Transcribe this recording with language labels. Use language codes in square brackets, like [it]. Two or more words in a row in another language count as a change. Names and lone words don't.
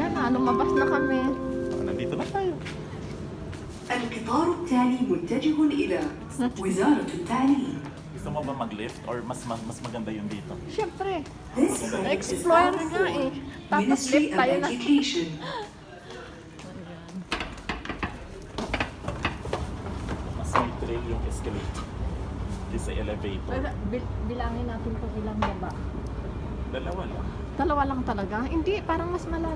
[tl] lumabas na kami. Nandito na tayo. [ar] القطار التالي متجه إلى وزارة التعليم. [tl] Gusto mo ba mag-lift or mas maganda yun dito? Siyempre, [en] This train is explore bound [tl] nga eh. [en] for [tl] Tapos [en] Ministry [tl] lift [en] of [tl] tayo na. [en] Education. [tl] Mas may trail yung escalator. Yung sa elevator. Bilangin natin kung ilang baba. Dalawa lang. Dalawa lang talaga? Hindi, parang mas malalim.